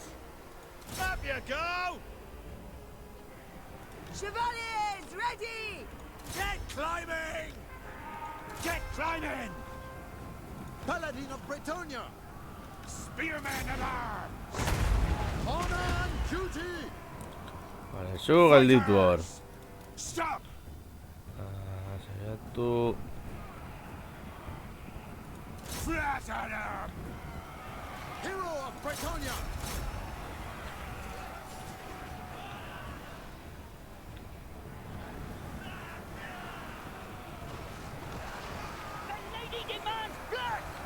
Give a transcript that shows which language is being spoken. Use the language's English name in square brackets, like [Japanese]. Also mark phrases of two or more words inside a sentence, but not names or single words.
[English] Up you go! Chevaliers, ready! Get climbing! Get climbing! Paladin of Bretonia! Spearmen at arms! Honor and duty! [Basque] Vale, zu gelditu hor. [English] Stop! [Basque] Saiatu... [English] Flat at 'em! Hero of Bretonia! The lady demands blood!